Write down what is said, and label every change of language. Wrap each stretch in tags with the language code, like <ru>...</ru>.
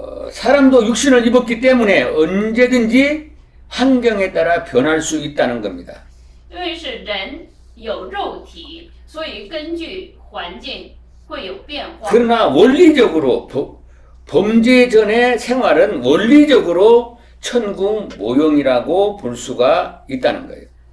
<ko>사람도 육신을 입었기 때문에 언제든지 환경에 따라 변할 수 있다는 겁니다.</ko> <zh>因为是人有肉体，所以根据环境会有变化。</zh> <ko>그러나 원리적으로 범죄 전의 생활은 원리적으로 천국 모형이라고 볼 수가 있다는 거예요.</ko>